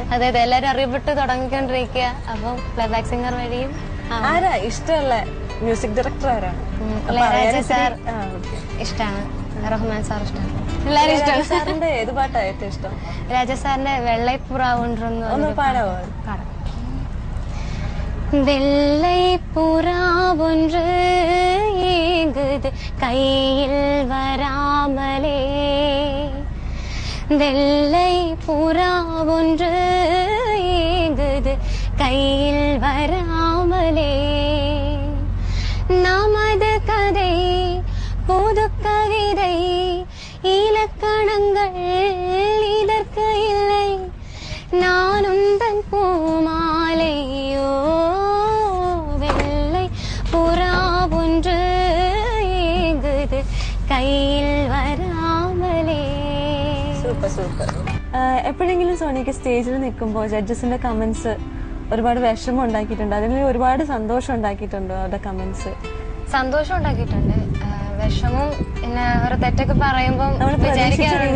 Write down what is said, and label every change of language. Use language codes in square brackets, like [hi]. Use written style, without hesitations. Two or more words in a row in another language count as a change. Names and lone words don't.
[ml] അതെ അതെ, എല്ലാരും അറിയപ്പെട്ട് തുടങ്ങിക്കൊണ്ടിരിക്കുക. അപ്പം [en] playback singer [ml] വഴിയും. ആരാ ഇഷ്ടമുള്ള [en] music director [ml] ആരാണ്? ഇളയരാജ സാർ ഇഷ്ടമാണ്, റഹ്മാൻ സാർ ഇഷ്ടമാണ്, എല്ലാരും ഇഷ്ടമാണ്. സാറിന്റെ ഏത് പാട്ടാ ഏറ്റവും ഇഷ്ടം? രാജ സാറിന്റെ വെള്ളൈപ്പുറാവുണ്ടെന്ന് ഒന്ന് പാടാവോ? [ta] வெள்ளைப்புறா ஒன்று ஏங்குது கையில் வராமலே, வெள்ளைப்புறா ஒன்று ஏங்குது கையில் வராமலே, நமது கதை புது கவிதை இலக்கணங்கள் இதற்கு இல்லை, நான் உந்தன் பூமாலையோ, வெள்ளை புறா ஒன்று ஏங்குது கையில் വരാമലേ. [en] super super. [ml] എപ്പോഴെങ്കിലും സോണിക്ക് സ്റ്റേജിൽ നിൽക്കുമ്പോൾ ജഡ്ജസിന്റെ കമന്റ്സ് ഒരുപാട് വിഷമം ഉണ്ടാക്കിയിട്ടുണ്ടോ? അതിൽ ഒരുപാട് സന്തോഷം ഉണ്ടാക്കിയിട്ടുണ്ടോ അവരുടെ കമന്റ്സ്? സന്തോഷം ഉണ്ടാക്കിയിട്ടുണ്ട്, വിഷമം. പിന്നെ ഒരു തെറ്റൊക്കെ പറയുമ്പോൾ വിചാരിക്കാറുണ്ട്